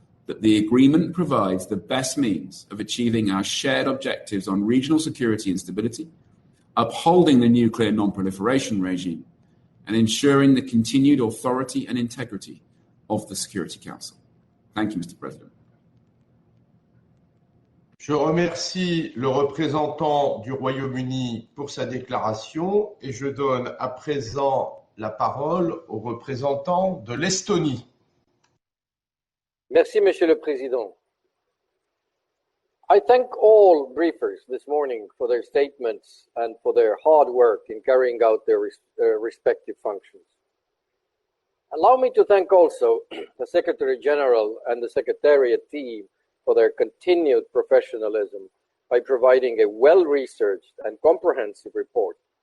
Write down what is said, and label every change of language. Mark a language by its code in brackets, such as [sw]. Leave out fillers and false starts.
[en] that the agreement provides the best means of achieving our shared objectives on regional security and stability, upholding the nuclear non-proliferation regime, and ensuring the continued authority and integrity of the Security Council. Thank you, Mr. President. [fr] Je remercie le représentant du Royaume-Uni pour sa déclaration et je donne à présent la parole au représentant de l'Estonie. Merci, Monsieur le Président. [en] I thank all briefers this morning for their statements and for their hard work in carrying out their respective functions. Allow me to thank also the Secretary General and the Secretariat team for their continued professionalism by providing a well-researched and comprehensive report.